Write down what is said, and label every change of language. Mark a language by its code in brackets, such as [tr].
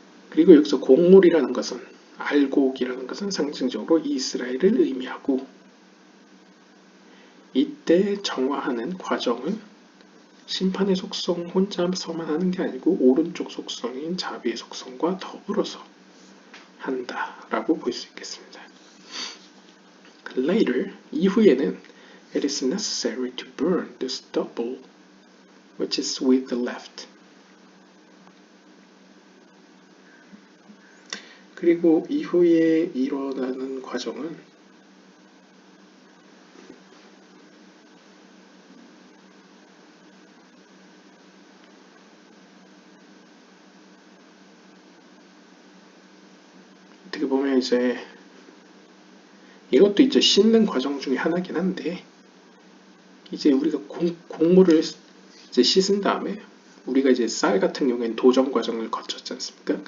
[ko] 그리고 여기서 곡물이라는 것은 알곡이라는 것은 상징적으로 이스라엘을 의미하고 이때 정화하는 과정은 심판의 속성 혼자서만 하는 게 아니고 오른쪽 속성인 자비의 속성과 더불어서 한다라고 볼 수 있겠습니다. [en] Later, [ko] 이후에는 [en] it is necessary to burn the stubble which is with the left. [ko] 그리고 이후에 일어나는 과정은 어떻게 보면 이제 이것도 이제 씻는 과정 중에 하나긴 한데 이제 우리가 곡물을 이제 씻은 다음에 우리가 이제 쌀 같은 경우에는 도정 과정을 거쳤지 않습니까?